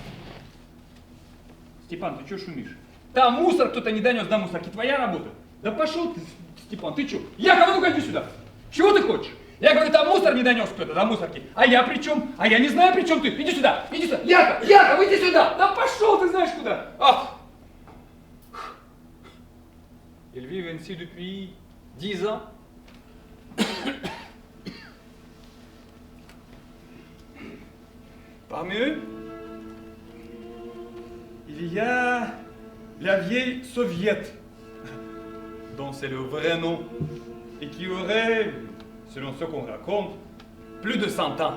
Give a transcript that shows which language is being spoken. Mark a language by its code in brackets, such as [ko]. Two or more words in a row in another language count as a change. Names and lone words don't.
[ru] Степан, ты что шумишь? Там мусор кто-то не донес до мусорки. Твоя работа? Да пошел ты, Степан, ты что? Яков, ну-ка иди сюда! Чего ты хочешь? Я говорю, там мусор не донес кто-то до мусорки. А я при чем? А я не знаю, при чем ты. Иди сюда, иди сюда. Яков, Яков, иди сюда. Да пошел ты знаешь куда. Ах. [fr] Ils vivent ainsi depuis 10 ans. Parmi eux, il y a la vieille soviète, dont c'est le vrai nom, et qui aurait, selon ce qu'on raconte, plus de 100 ans.